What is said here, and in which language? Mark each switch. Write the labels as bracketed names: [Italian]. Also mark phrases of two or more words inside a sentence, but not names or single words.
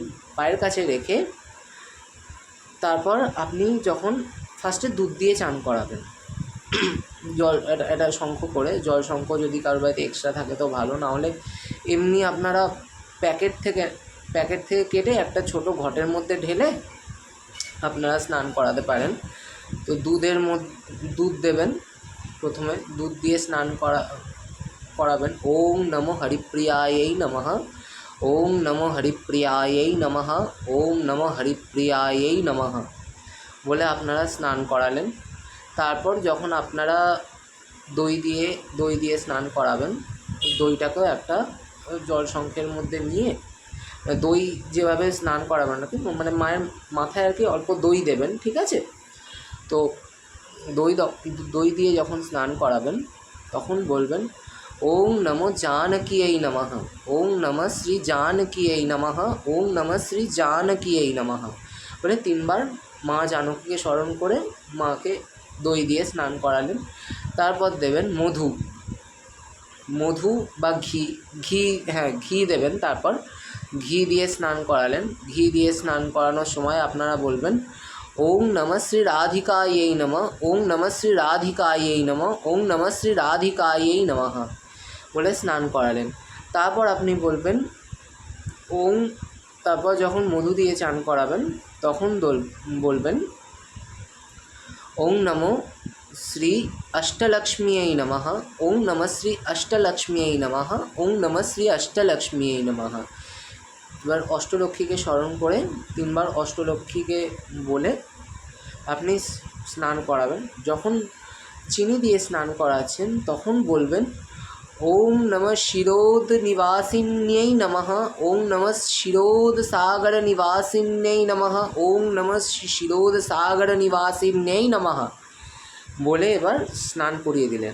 [Bangla] পায়ের কাছে রেখে তারপর আপনি যখন ফার্স্টে দুধ দিয়ে চান করাবেন, জল এটা শঙ্খ করে, জল শঙ্খ যদি কারোর বাড়িতে এক্সট্রা থাকে তো ভালো, না হলে এমনি আপনারা প্যাকেট থেকে কেটে একটা ছোট ঘটের মধ্যে ঢেলে আপনারা স্নান করাতে পারেন। তো দুধ দেবেন, প্রথমে দুধ দিয়ে স্নান করাবেন। [Sanskrit] ওম নমো হরিপ্রিয়াयै নমঃ, ওম নমো হরিপ্রিয়াयै নমঃ, ওম নমো হরিপ্রিয়াयै নমঃ [Bangla] বলে আপনারা স্নান করালেন। তারপর যখন আপনারা দই দিয়ে স্নান করাবেন, দইটাকেও একটা জল শঙ্খের মধ্যে নিয়ে, দই যেভাবে স্নান করাবেন না কি, মায়ের মাথায় আর কি অল্প দই দেবেন। ঠিক আছে? তো দই দিয়ে যখন স্নান করাবেন তখন বলবেন [Sanskrit] ওম নমো জানকীयै নমঃ, ওম নমঃ শ্রী জানকীयै নমঃ, ওম নমঃ শ্রী জানকীयै নমঃ [Bangla] বলে তিনবার মা জানকীকে স্মরণ করে মাকে দই দিয়ে স্নান করালেন। তারপর দেবেন মধু বা ঘি দেবেন। তারপর ঘি দিয়ে স্নান করালেন। ঘি দিয়ে স্নান করানোর সময় আপনারা বলবেন [Sanskrit] ওম নমঃ শ্রী রাধিকাयै নমঃ, ওম নমঃ শ্রী রাধিকাयै নমঃ, [Bangla] ওম নমঃ শ্রী রাধিকাयै নমঃ বলে স্নান করালেন। তারপর আপনি বলবেন তারপর যখন মধু দিয়ে চান করাবেন তখন বলবেন [Sanskrit] ওম নমো শ্রী অষ্টলক্ষ্মীयै নমঃ, ওম নমঃ শ্রী অষ্টলক্ষ্মীयै নমঃ, ওম নমঃ শ্রী অষ্টলক্ষ্মীयै নমঃ। [Bangla] এবার অষ্টলক্ষ্মীকে স্মরণ করে তিনবার অষ্টলক্ষ্মীকে বলে আপনি স্নান করাবেন। যখন চিনি দিয়ে স্নান করাচ্ছেন তখন বলবেন [Sanskrit] ওম নমঃ শিরোদ নিবাসিন্যৈ নমঃ, ওম নমঃ শিরোদ সাগর নিবাসিন্যৈ নমঃ, ওম নমঃ শিরোদ সাগর নিবাসিন্যৈ নমঃ [Bangla] বলে এবার স্নান করিয়ে দিলেন।